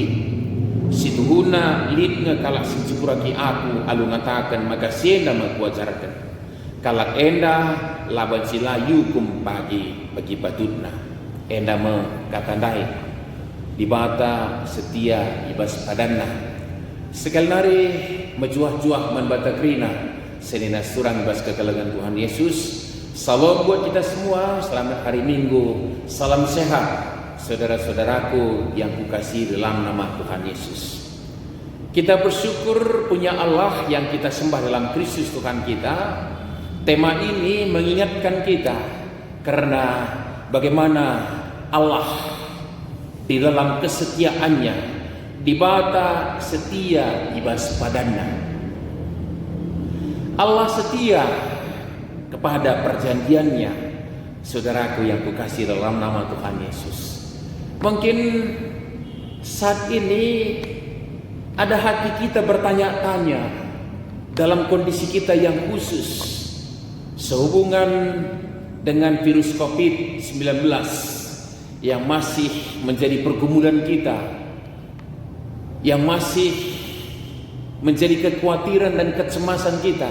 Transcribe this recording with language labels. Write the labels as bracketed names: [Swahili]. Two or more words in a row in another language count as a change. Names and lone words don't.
[Batak Karo] si tuhuna lid kalak si cikuraki aku alu ngatakan maka sienda makuajarkan kalak enda laban si layukum bagi patutna enda mengkatandai dibata setia ibas padanna sekali nari mejuah-juah man batakrina senina surang ibas kekalangan Tuhan Yesus. [Indonesian] Salam buat kita semua, selamat hari Minggu, salam sehat saudara-saudaraku yang kukasihi dalam nama Tuhan Yesus. Kita bersyukur punya Allah yang kita sembah dalam Kristus Tuhan kita. Tema ini mengingatkan kita karena bagaimana Allah di dalam kesetiaannya [Batak Karo] dibata setia ibas padanna. [Indonesian] Allah setia kepada perjanjiannya, saudaraku yang kukasihi dalam nama Tuhan Yesus. Mungkin saat ini ada hati kita bertanya-tanya dalam kondisi kita yang khusus sehubungan dengan virus COVID-19 yang masih menjadi pergumulan kita, yang masih menjadi kekhawatiran dan kecemasan kita.